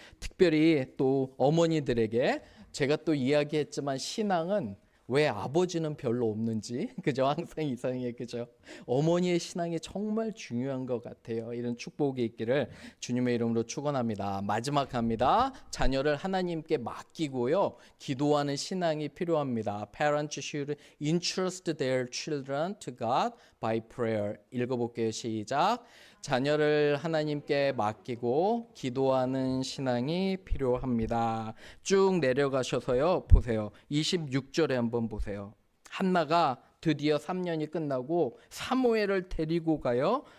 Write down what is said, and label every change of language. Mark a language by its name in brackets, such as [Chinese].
[Korean] 특별히 또 어머니들에게 제가 또 이야기했지만 신앙은 왜 아버지는 별로 없는지, 그죠? 항상 이상해, 그죠? 어머니의 신앙이 정말 중요한 것 같아요. 이런 축복이 있기를 주님의 이름으로 축원합니다. 마지막 합니다. 자녀를 하나님께 맡기고요, 기도하는 신앙이 필요합니다. [English] Parents should entrust their children to God by prayer. [Korean] 읽어볼게요. 시작. 자녀를 하나님께 맡기고 기도하는 신앙이 필요합니다. 쭉 내려가셔서요. 보세요. 26절에 한번 보세요. 한나가 드디어 3년이 끝나고 사무엘을 데리고 가요.